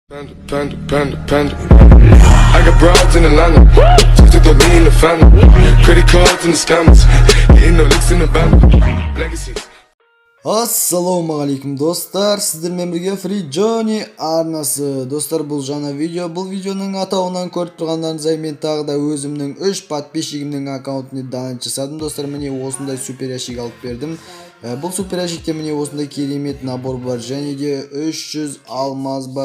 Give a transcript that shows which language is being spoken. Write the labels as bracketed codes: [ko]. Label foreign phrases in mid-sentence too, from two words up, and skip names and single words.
[en] Panda. I got broads in Atlanta. Just to throw me in the family. Credit cards and the scammers. Getting no licks in the band. Legacies. [ar] السلام عليكم [kk] dostlar, sizlarмен birga Free Johnny arnасы. Dostlar, бұл жаңа видео. Бұл видеоның атауынан көріп тұрғандарыңыздай мен тағы да өзімнің 3 подписчигімнің аккаунтына данж жасадым. Достар, міне осындай супер ящик алып бердім. Бұл супер ящикте міне осындай керемет набор бар, және де 300 алмаз бар.